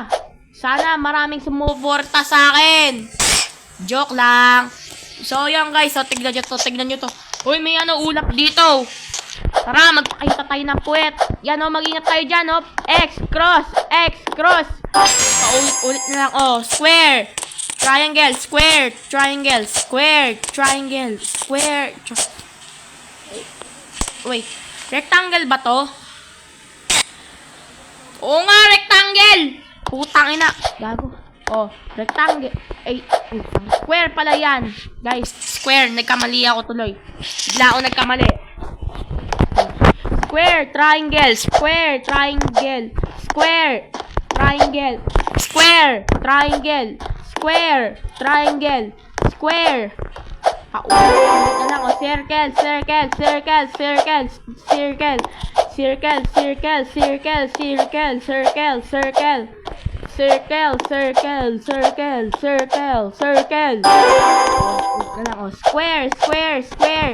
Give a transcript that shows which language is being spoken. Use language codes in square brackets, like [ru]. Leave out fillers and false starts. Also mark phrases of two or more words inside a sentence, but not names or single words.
[tl] Sana maraming sumuporta sa akin. Joke lang. So, yan, guys. So, tignan nyo to. Uy, may ulap dito. Tara, magpakita tayo ng puwet. Yan, o, mag-ingat tayo dyan, o. X, cross. Paulit-ulit na lang, o. Square. Triangle, square. Triangle, square. Triangle, square. Wait. Rectangle ba to? Oo nga, rectangle. Putang ina. Gago. O, rectangle. Ay, square pala yan. Guys, square. Nagkamali ako tuloy. Bigla ako nagkamali. Square, triangle, square, triangle, square, triangle, square, triangle, square, triangle, square. Paulit na lang, o. Circle, circle, circle, circle, circle, circle, circle, circle, circle, circle, circle, circle, circle, circle, circle, circle. Paulit na lang, o. Square, square, square.